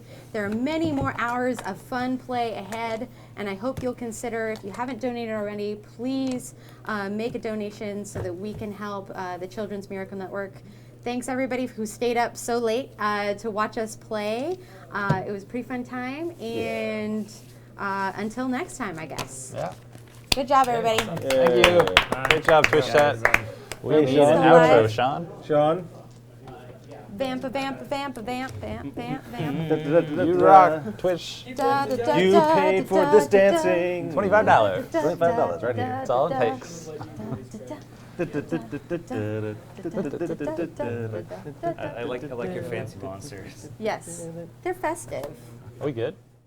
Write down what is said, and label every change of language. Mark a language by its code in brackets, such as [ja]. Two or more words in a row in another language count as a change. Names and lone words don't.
[en] There are many more hours of fun play ahead, and I hope you'll consider, if you haven't donated already, please make a donation so that we can help the Children's Miracle Network. Thanks everybody who stayed up so late to watch us play. It was a pretty fun time, and until next time, I guess. Yeah. Good job, everybody. Thank you. Great job, Twitch chat. We Hey, need Sean. an Still outro, live? Sean. Sean? Vampa, vampa, vampa, vamp, vamp, vamp, vamp. You rock, Twitch. Da, da, da, You da, paid da, for da, this da, da. dancing. $25. $25 right here. That's all it takes. I like your fancy monsters. Yes, they're festive. Are we good?